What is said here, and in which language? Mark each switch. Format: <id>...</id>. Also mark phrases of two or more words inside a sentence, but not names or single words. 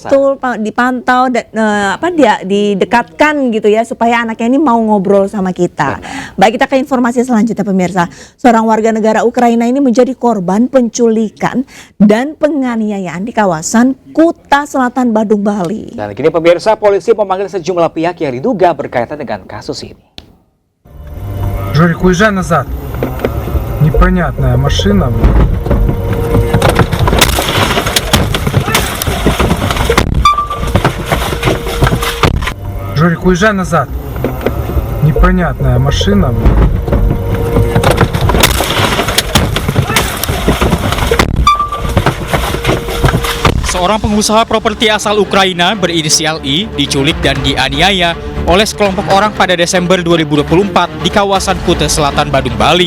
<id>betul, dipantau dan didekatkan gitu ya supaya anaknya ini mau ngobrol sama kita. Baik, kita ke informasi selanjutnya pemirsa. Seorang warga negara Ukraina ini menjadi korban penculikan dan penganiayaan di kawasan Kuta Selatan, Badung, Bali. Dan kini pemirsa, polisi memanggil sejumlah pihak yang diduga berkaitan dengan kasus ini.</id> <ru>Жорик, уезжай назад. Непонятная машина. Жорик, уезжай назад. Непонятная машина.</ru> <id>Seorang pengusaha properti asal Ukraina berinisial I diculik dan dianiaya oleh sekelompok orang pada Desember 2024 di kawasan Kuta Selatan, Badung, Bali.</id>